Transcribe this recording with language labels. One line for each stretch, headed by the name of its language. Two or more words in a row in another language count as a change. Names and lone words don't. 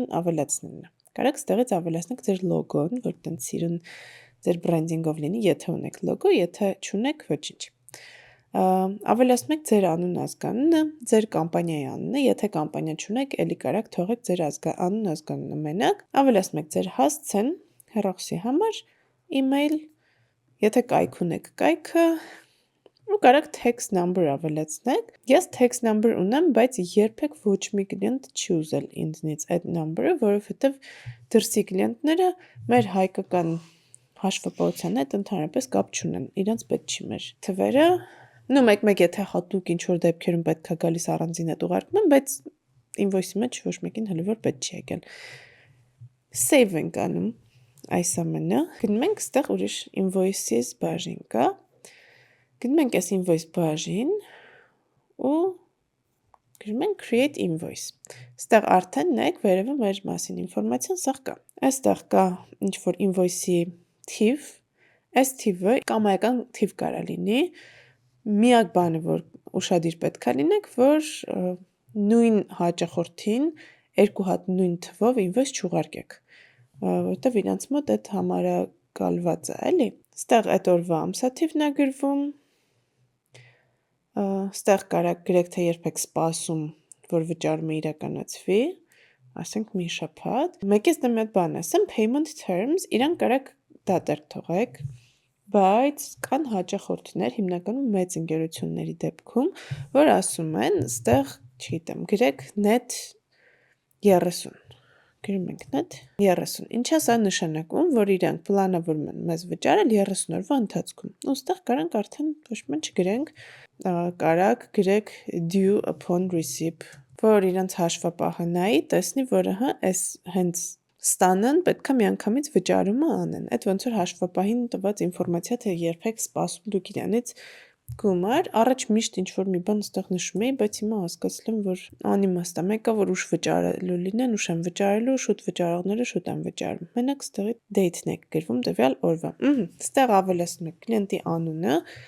Armenian: ավելացնելն է։ Կարաք ստեղից ավելացնեք ձեր լոգոն, որ տենց սիրուն ձեր բրենդինգով լինի, եթե ունեք լոգո, եթե չունեք, ոչինչ։ Ավելացնում եք ձեր անուն ազգանունը, ձեր կամպանիայի անունը, եթե կամպանիա չունեք, էլի կարաք թողեք ձեր անուն ազգանունը մենակ, ավելացնում եք ձեր հասցեն, հեռախոսի համար, email, եթե կայք ունեք կայքը, ու կարաք
English: text number
Armenian: ավելացնեք։ Ես
English: text number
Armenian: ունեմ, բայց երբեք ոչ մի կլիենտ չի ուզել ինձնից այդ number-ը, որովհետև դրսի կլիենտները մեր հայկական հաշվապահության հետ ընդհանրապես կապ չունեն, իրենց պետք չի մեր թվերը, նո մեկ-մեկ եթե հատուկ ինչ-որ դեպքերում պետք է գալիս առանձին այդ ուղարկում եմ, բայց invoice-ի մեջ ոչ մեկին հələ որ պետք չի եկել։ Save ենք անում այս ամենը, գնում ենք ստեղ ուրիշ invoices բաժին կա, գնում ենք այս invoice բաժին ու գրում ենք
English: create invoice։
Armenian: Ստեղ արդեն նայեք վերևը մեր մասին ինֆորմացիան սաղ կա։ Այստեղ կա ինչ-որ invoice-ի թիվ, այս թիվը կամայական թիվ կարա լինի, միակ բանը, որ ուշադիր պետք է լինեք, որ նույն հաճախորդին երկու հատ նույն թվով invoice չուղարկեք, որովհետև իրանց մոտ այդ համարակալված է, էլի։ Ստեղ այդ օրվա ամսաթիվն է գրվում, ստեղ կարաք գրեք, թե երբ եք սպասում, որ վճարումը իրականացվի, ասենք մի շաբաթ։ Մեկից դեմ այդ բան ասեմ,
English: payment terms,
Armenian: իրան կարաք դատարկ թողեք, բայց կան հաճախորդներ, հիմնականում մեծ ընկերությունների դեպքում, որ ասում են, ստեղ, չգիտեմ, գրեք net 30, գրում ենք net 30, ինչա սա նշանակում, որ իրանք պլանավորում են մեզ վճարել 30 օրվա ընթացքում, ու ստեղ կարանք արդեն ոչ ման չգրենք, կարաք գրեք
English: due upon receipt
Armenian: որ իրենց հաշվապահը նայի, տեսնի, որ այս հենց ստանան, պետք է միանգամից վճարումը անեն։ Այդ ոնց որ հաշվապահին տված ինֆորմացիա, թե երբեք սպասում դուք իրանից գումար, առաջ միշտ ինչ-որ մի բան ստեղ նշում էի, բայց հիմա հասկացել եմ, որ անիմաստ է, մեկը որ ուշ վճարելու լինեն, ուշ են վճարելու, շուտ վճարողները շուտ են վճարում։ Մենակ ստեղի date-ն է գրվում տվյալ օրվա։ Ստեղ ավելացնում եք կլիենտի անունը,